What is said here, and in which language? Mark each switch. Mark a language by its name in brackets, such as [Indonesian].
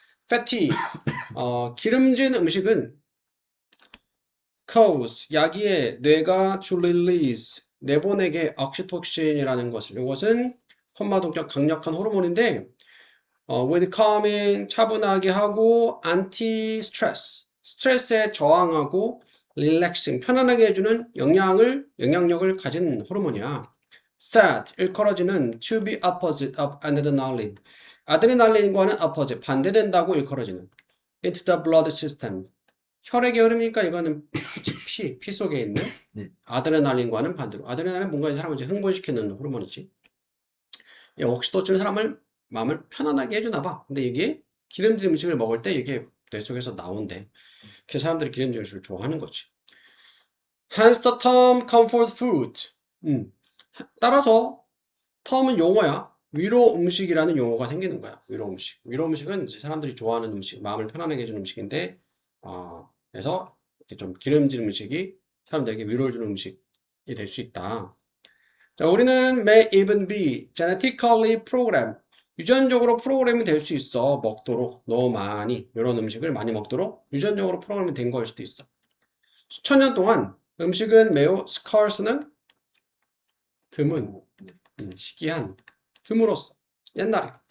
[Korean] fatty, 기름진 음식은 cause, 야기에 뇌가 [English] to release, [Korean] 내보내게 옥시토신이라는 것을. 이것은 콤마동격 강력한 호르몬인데 [English] with calming, [Korean] 차분하게 하고 anti-stress, 스트레스에 저항하고 relaxing, 편안하게 해주는 영향력을 가진 호르몬이야. [English] said, [Korean] 일컬어지는 [English] to be opposite of adrenaline. [Korean] 아드레날린과는 [English] opposite, [Korean] 반대된다고 일컬어지는 [English] into the blood system. [Korean] 혈액의 흐름이니까 이거는 피 속에 있는 네. 아드레날린과는 반대로. 아드레날린 뭔가 사람을 이제 흥분시키는 호르몬이지. 이 옥시토친은 사람을 마음을 편안하게 해주나 봐. 근데 이게 기름진 음식을 먹을 때 이게 뇌 속에서 나온대. 그래서 사람들이 기름진 음식을 좋아하는 거지. [English] Hence the term comfort food. [Korean] 따라서 term은 용어야. 위로 음식이라는 용어가 생기는 거야. 위로 음식. 위로 음식은 이제 사람들이 좋아하는 음식, 마음을 편안하게 해주는 음식인데, 그래서 이렇게 좀 기름진 음식이 사람들에게 위로를 주는 음식이 될 수 있다. 자, 우리는 [English] may even be genetically programmed. [Korean] 유전적으로 프로그램이 될 수 있어. 먹도록. 너무 많이. 이런 음식을 많이 먹도록 유전적으로 프로그램이 된 걸 수도 있어. 수천 년 동안 음식은 매우 scarce는 드문, 희귀한, 드물었어. 옛날에.